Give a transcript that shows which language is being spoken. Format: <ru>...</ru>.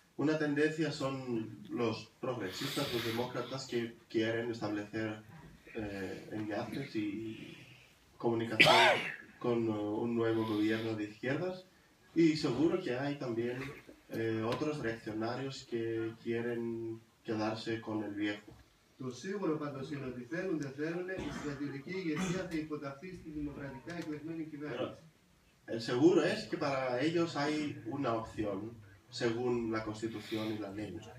<es>Una tendencia son los progresistas, los demócratas que quieren establecer enlaces y comunicación con un nuevo gobierno de izquierdas, y seguro que hay también otros reaccionarios que quieren quedarse con el viejo.</es> <el>Το σίγουρο πάντως είναι ότι θέλουν δεν θέλουν, η στρατιωτική ηγεσία θα υποταχθεί στη δημοκρατικά εκλεγμένη κυβέρνηση.</el> <es>El seguro es que para ellos hay una opción según la Constitución y la ley.</es>